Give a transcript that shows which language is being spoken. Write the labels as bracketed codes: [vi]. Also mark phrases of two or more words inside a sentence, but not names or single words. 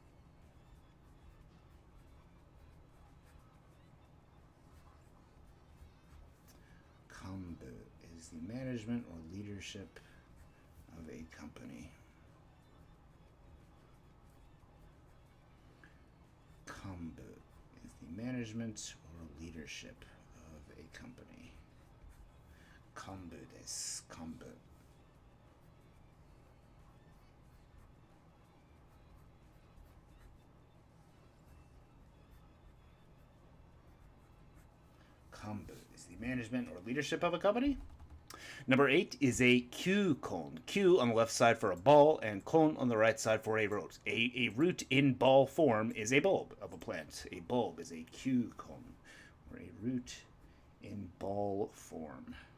[en] Kanbu is the management or leadership of a company. Kanbu is the management or leadership of a company. [ja] Kanbu desu. Kanbu. [en] Kanbu is the management or leadership of a company. Number 8 is a Q-cone. Q on the left side for a ball, and cone on the right side for a root. A root in ball form is a bulb of a plant. A bulb is a Q-cone, or a root in ball form.